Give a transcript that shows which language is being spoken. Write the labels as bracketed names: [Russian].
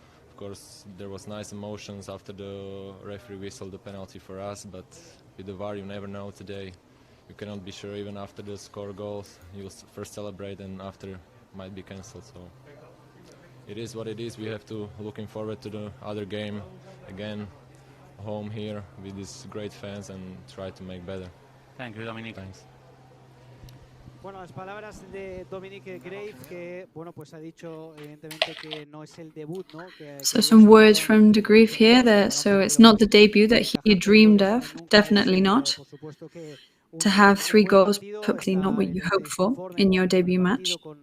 [English] Of course, there was nice emotions after the referee whistled the penalty for us, but with the VAR you never know today. You cannot be sure. Even after the score goals, you'll first celebrate and after might be cancelled. So it is what it is. We have to looking forward to the other game again, home here with these great fans, and try to make better. Thank you, Dominic. Thanks. [Spanish] Bueno, las palabras de Dominic Grave, que bueno, pues ha dicho evidentemente que no es el debut, ¿no? [English] So some words from de Grief here. So it's not the debut that he dreamed of, definitely not. To have 3 goals, probably not what you hope for in your debut match.